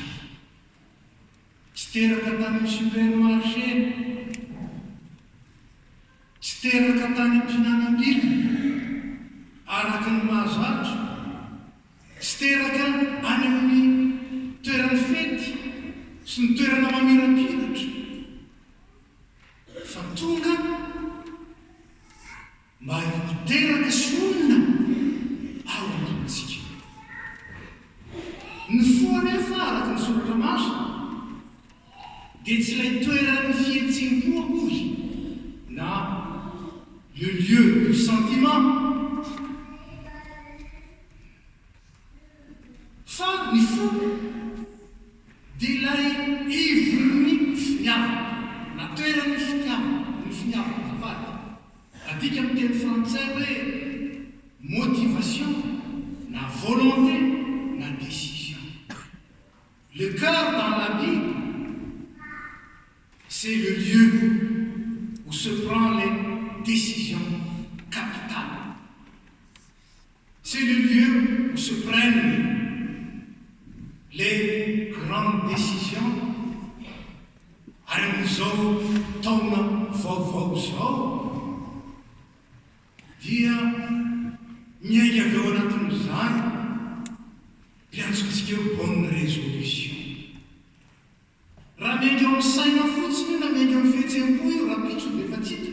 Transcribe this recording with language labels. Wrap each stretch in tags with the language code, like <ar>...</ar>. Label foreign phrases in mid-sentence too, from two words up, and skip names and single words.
<mg>Tsy teraka tany amin'ny supermarché, tsy teraka tany am-pihinanam-bilona araka ny mahazatro, tsy teraka any amin'ny toerany fety sy ny toerana mamirapiratra, fa tonga mba hiteraka sy olona ao am-pontsika. Ny foa nefa araka ny soratra masina dia tsy ilay toerany fihetsem-po akory na</mg> <fr>le lieu du sentiment,</fr> <mg>fa ny fo dia ilay ivony finiavana na toerany finiavana, ny finiavana zavady. Adika amin'ny teny frantsay hoe motivation na volonté na décision.</mg> <fr>Le cœur dans la Bible, c'est le lieu où se prennent les décisions capitales. C'est le lieu où se prennent les grandes décisions.</fr> <mg>Aramizao taona vaovao zao dia miainga avy ao anatin'izany piantsontsika eo</mg> <fr>bonne résolution.</fr> <mg>Raha miainga ao amin'ny saina fotsiny io na miainga ao amin'ny fihetsem-po io raha pitso dia efa tsita.</mg>